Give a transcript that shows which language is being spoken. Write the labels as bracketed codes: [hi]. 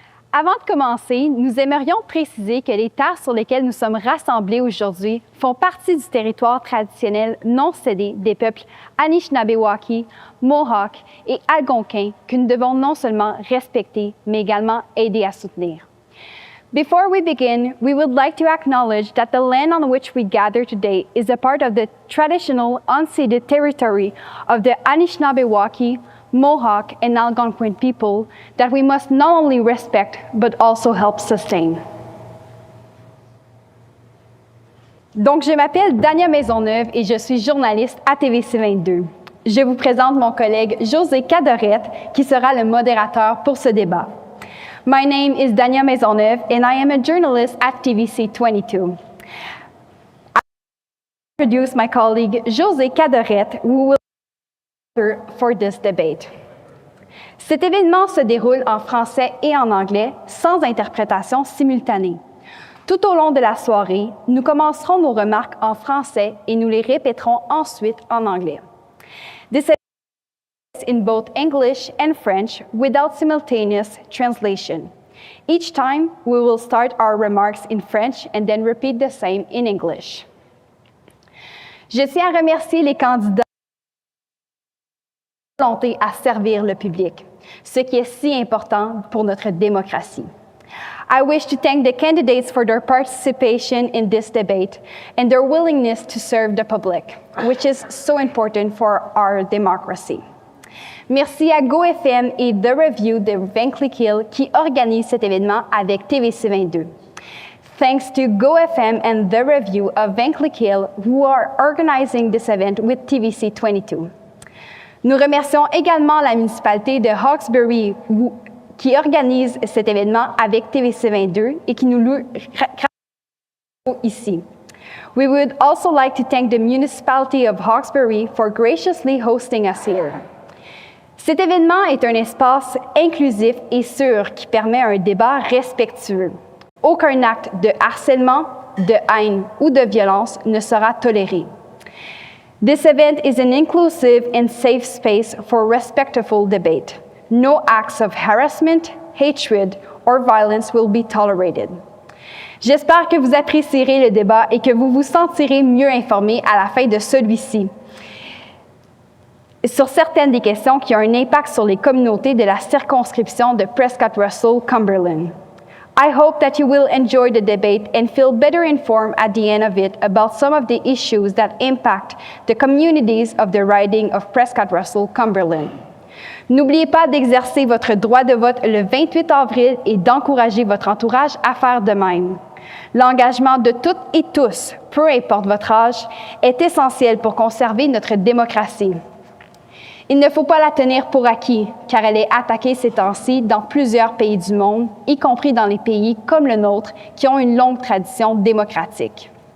[fr] Avant de commencer, nous aimerions préciser que les terres sur lesquelles nous sommes rassemblés aujourd'hui font partie du territoire traditionnel non cédé des peuples Anishinaabe, Mohawk et Algonquin que nous devons non seulement respecter, mais également aider à soutenir. [en] Before we begin, we would like to acknowledge that the land on which we gather today is a part of the traditional unceded territory of the Anishinaabe, Mohawk, and Algonquin people that we must not only respect, but also help sustain. [fr] Donc, je m'appelle Dania Maisonneuve et je suis journaliste à TVC22. Je vous présente mon collègue José Cadorette, qui sera le modérateur pour ce débat. [en] My name is Dania Maisonneuve, and I am a journalist at TVC22. I introduce my colleague José Cadorette, who will for this debate. [fr] Cet événement se déroule en français et en anglais, sans interprétation simultanée. Tout au long de la soirée, nous commencerons nos remarques en français et nous les répéterons ensuite en anglais. [en] This is in both English and French without simultaneous translation. Each time, we will start our remarks in French and then repeat the same in English. [fr] Je tiens à remercier les candidats volonté à servir le public, ce qui est si important pour notre démocratie. [en] I wish to thank the candidates for their participation in this debate and their willingness to serve the public, which is so important for our democracy. [fr] Merci à GoFM et The Review de Vankleek-Hill qui organisent cet événement avec TVC22. [en] Thanks to GoFM and The Review of Vankleek-Hill who are organizing this event with TVC22. [fr] Nous remercions également la municipalité de Hawkesbury qui organise cet événement avec TVC22 et qui nous loue ici. [en] We would also like to thank the municipality of Hawkesbury for graciously hosting us here. [fr] Cet événement est un espace inclusif et sûr qui permet un débat respectueux. Aucun acte de harcèlement, de haine ou de violence ne sera toléré. [en] This event is an inclusive and safe space for respectful debate. No acts of harassment, hatred, or violence will be tolerated. [fr] J'espère que vous apprécierez le débat et que vous vous sentirez mieux informés à la fin de celui-ci sur certaines des questions qui ont un impact sur les communautés de la circonscription de Prescott-Russell-Cumberland. [en] I hope that you will enjoy the debate and feel better informed at the end of it about some of the issues that impact the communities of the riding of Prescott-Russell-Cumberland. [fr] N'oubliez pas d'exercer votre droit de vote le 28 avril et d'encourager votre entourage à faire de même. L'engagement de toutes et tous, peu importe votre âge, est essentiel pour conserver notre démocratie. Il ne faut pas la tenir pour acquis, car elle est attaquée ces temps-ci dans plusieurs pays du monde, y compris dans les pays comme le nôtre, qui ont une longue tradition démocratique.